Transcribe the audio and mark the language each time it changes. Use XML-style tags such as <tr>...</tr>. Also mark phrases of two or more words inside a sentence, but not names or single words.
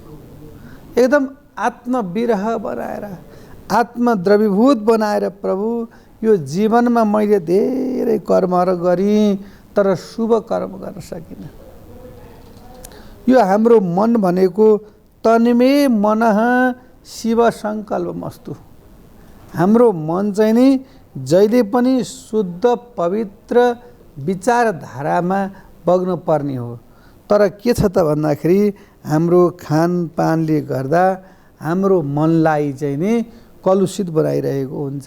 <ne>एकदम आत्मविरह बनाएर आत्मद्रवीभूत बनाएर प्रभु यो जीवनमा मैले धेरै कर्महरू गरेँ तर शुभ कर्म गर्न सकिनँ। यो हाम्रो मन भनेको</ne> <sa>तन्मे मनः शिव सङ्कल्पमस्तु।</sa> <ne>हाम्रो मन चाहिँ नि जहिले पनि शुद्ध पवित्र विचारधारामा बग्नुपर्ने हो। तर के छ त भन्दाखेरि हाम्रो खानपानले गर्दा हाम्रो मनलाई चाहिँ नि कलुषित बनाइरहेको हुन्छ।</ne>